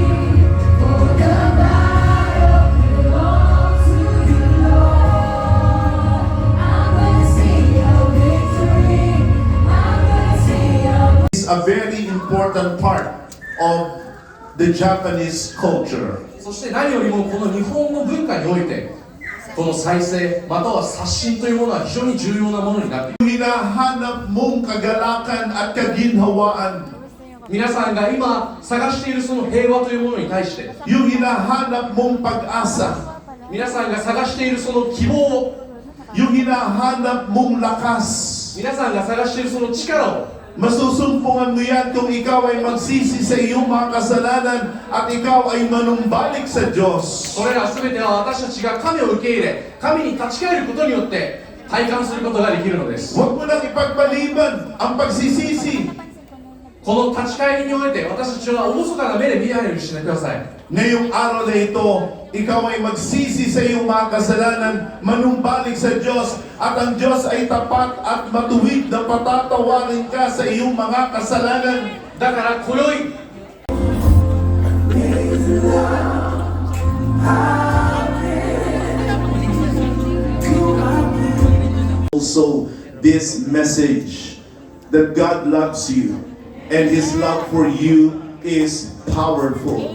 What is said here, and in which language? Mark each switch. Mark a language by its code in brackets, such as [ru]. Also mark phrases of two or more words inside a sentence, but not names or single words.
[en] For the battle belongs to you, Lord. I'm gonna sing a victory. I'm gonna sing a is a very important part of the Japanese culture. [ja] そして何よりもこの日本の文化においてこの再生または刷新というものは非常に重要なものになっている [tl] Hinahanap mong kagalakan at kaginhawaan. [ja] 皆さんが今探しているその平和というものに対して [tl] Yung hinahanap mong pag-asa. [ja] 皆さんが探しているその希望を [tl] Yung hinahanap mong lakas. [ja] 皆さんが探しているその力を [tl] Masusumpungan mo yan kung ikaw ay magsisi sa iyong mga kasalanan at ikaw ay manumbalik sa Diyos. [ja] それら全ては私たちが神を受け入れ神に立ち返ることによって体感することができるのです [tl] Huwag mo nang ipagpaliban ang pagsisisi. [ja] この立ち返りにおいて私たちは厳かな目で見ないようにしてください [tl] Ngayong araw na ito, ikaw ay magsisi sa iyong mga kasalanan, manumbalik sa Diyos, at ang Diyos ay tapat at matuwid na patatawarin ka sa iyong mga kasalanan. [ja] だから今宵 [en] Also, this message that God loves you and His love for you is powerful.